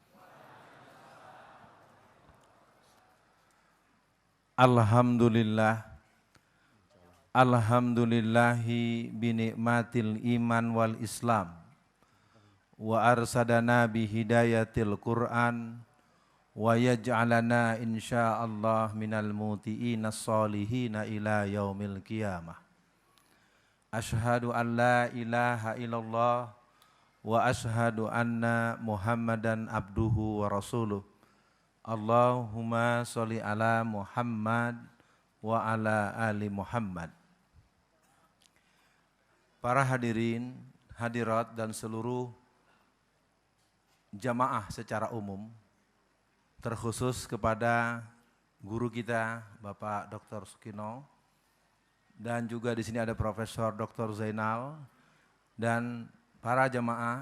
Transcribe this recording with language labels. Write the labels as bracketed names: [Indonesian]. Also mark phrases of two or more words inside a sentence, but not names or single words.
[Arabic] Alhamdulillah. الحمد لله بنعمة الإيمان والإسلام. وأرشدنا بهداية القرآن. ويجعلنا إن شاء الله من المطيعين الصالحين إلى يوم القيامة. أشهد أن لا إله إلا الله وأشهد أن محمدا عبده ورسوله. اللهم صل على محمد وعلى آل محمد. [Indonesian] Para hadirin, hadirat dan seluruh jamaah secara umum, terkhusus kepada guru kita Bapak Dr. Sukino, dan juga di sini ada Profesor Dr. Zainal, dan para jamaah.